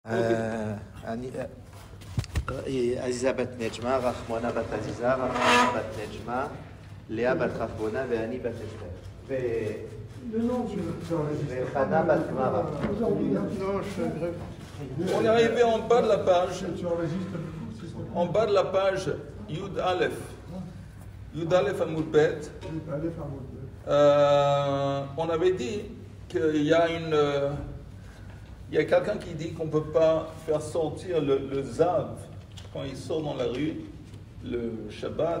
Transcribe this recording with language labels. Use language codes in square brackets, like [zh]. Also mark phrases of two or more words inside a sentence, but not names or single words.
[he] עזיזה בת נג'מה, רחמונה בת עזיזה, רחמונה בת נג'מה, לאה בת רחמונה ואני בת אסתר. וחנה בת גמרא. [fr] On est arrivé en bas de la page. En bas de la page, [he] יוד אלף. יוד אלף עמוד בית. [fr] On avait dit qu'il y a quelqu'un qui dit qu'on ne peut pas faire sortir le zav quand il sort dans la rue, le Shabbat.